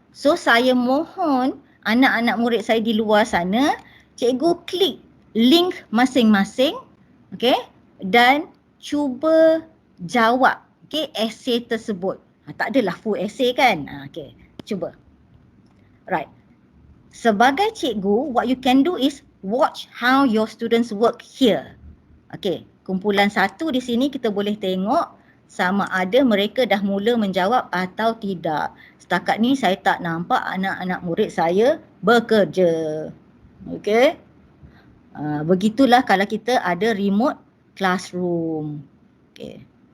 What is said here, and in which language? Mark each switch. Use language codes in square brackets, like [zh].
[ms] So saya mohon anak-anak murid saya di luar sana, cikgu klik link masing-masing, okay, dan cuba jawab, okay, essay tersebut. Tak adalah full essay kan? [en] Okay, cuba. Right. [ms] Sebagai cikgu, [en] what you can do is watch how your students work here. [ms] Okay, kumpulan 1 di sini kita boleh tengok sama ada mereka dah mula menjawab atau tidak. Setakat ni saya tak nampak anak-anak murid saya bekerja. Okay. Begitulah kalau kita ada remote classroom. Okay.